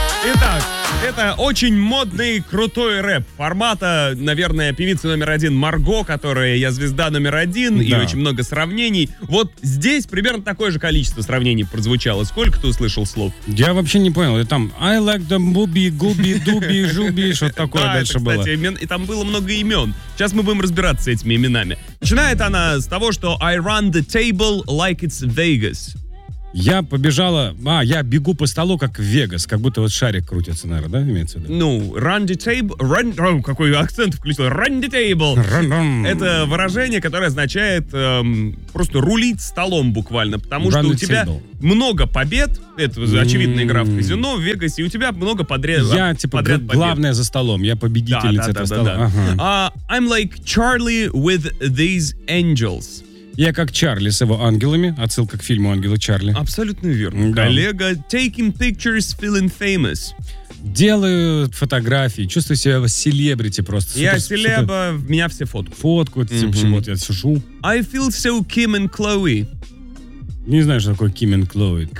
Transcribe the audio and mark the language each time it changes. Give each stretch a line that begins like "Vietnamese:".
Russian: Итак, это очень модный, крутой рэп формата, наверное, певица номер один Марго, которая «Я звезда номер один», да. И очень много сравнений. Вот здесь примерно такое же количество сравнений прозвучало. Сколько ты услышал слов? Я вообще не понял. Там
English: «I like the booby, gooby, dooby, jooby»,
Russian: что-то такое дальше было. Да, кстати, и там было много имен. Сейчас мы будем разбираться с этими именами. Начинает она с того, что
English: «I run the table like it's Vegas».
Russian: Я побежала... А, я бегу по столу, как в Вегас. Как будто вот шарик крутится, наверное, да, имеется в виду?
English: Ну, run the table...
Russian: какой акцент включил.
English: Run the table!
Russian: Это выражение, которое означает просто рулить столом буквально. Потому что у тебя много побед. Это очевидная игра в казино в Вегасе. И у тебя много подряд побед. Я, типа, главная за столом. Я победительница этого стола.
English: I'm like Charlie with these angels.
Russian: Я как Чарли с его ангелами. Отсылка к фильму «Ангелы Чарли». Абсолютно верно. Да.
English: Коллега, taking pictures, feeling famous.
Russian: Делаю фотографии, чувствую себя в селебрити просто. Я селеба, меня все фоткают. Фоткают, типа, почему-то я сижу.
English: I feel so Kim and Chloe.
Russian: Не знаю, что такое Kim and Chloe.